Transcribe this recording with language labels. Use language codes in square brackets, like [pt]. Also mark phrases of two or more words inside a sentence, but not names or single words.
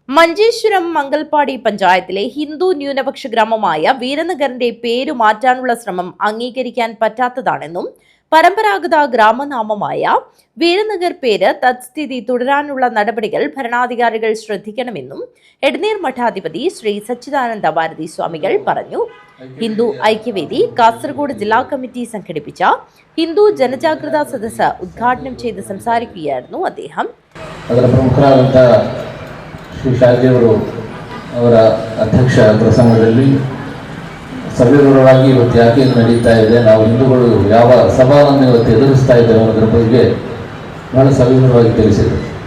[ml] മഞ്ചേശ്വരം മംഗൽപാടി പഞ്ചായത്തിലെ ഹിന്ദു ന്യൂനപക്ഷ ഗ്രാമമായ വീരനഗറിന്റെ പേരു മാറ്റാനുള്ള ശ്രമം അംഗീകരിക്കാൻ പറ്റാത്തതാണെന്നും പരമ്പരാഗത ഗ്രാമനാമമായ വീരനഗർ പേര് തത്സ്ഥിതി തുടരാനുള്ള നടപടികൾ ഭരണാധികാരികൾ ശ്രദ്ധിക്കണമെന്നും എടനീർ മഠാധിപതി ശ്രീ സച്ചിദാനന്ദ ഭാരതി സ്വാമികൾ പറഞ്ഞു. ഹിന്ദു ഐക്യവേദി കാസർഗോഡ് ജില്ലാ കമ്മിറ്റി സംഘടിപ്പിച്ച ഹിന്ദു ജനജാഗ്രതാ സദസ്സ് ഉദ്ഘാടനം ചെയ്ത് സംസാരിക്കുകയായിരുന്നു അദ്ദേഹം. [kn] ಶ್ರೀ ಶಾಜಿಯವರು ಅವರ ಅಧ್ಯಕ್ಷ ಪ್ರಸಂಗದಲ್ಲಿ ಸವಿವರವಾಗಿ ಇವತ್ತು ಯಾಕೆ ನಡೀತಾ ಇದೆ, ನಾವು ಹಿಂದೂಗಳು ಯಾವ ಸವಾಲನ್ನು ಇವತ್ತು ಎದುರಿಸ್ತಾ ಇದ್ದೇವೆ ಅನ್ನೋದ್ರ ಬಗ್ಗೆ ಬಹಳ ಸವಿವರವಾಗಿ ತಿಳಿಸಿದರು.